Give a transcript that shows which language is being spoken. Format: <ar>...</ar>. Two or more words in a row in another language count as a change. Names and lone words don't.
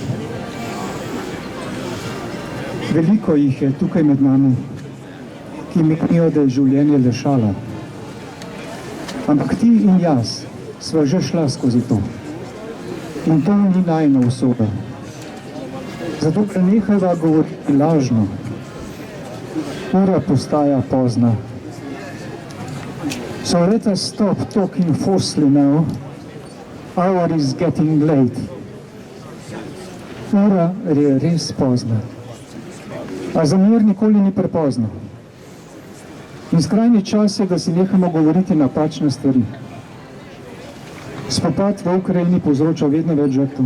<sl>Veliko jih je tukaj med nami, ki menijo, da je življenje le šala. Ampak ti in jaz sva že šla skozi to. In to ni najina usoda. Zato prenehajva govoriti lažno. Ura postaja pozna.</sl> <en>So let us stop talking falsely now. Hour is getting late.</en> <sl>Ura je res pozna. A za mir nikoli ni prepozno. In skrajni čas je, da si nehamo govoriti napačne stvari. Spopad v Ukrajini povzroča vedno več žrtev.</sl>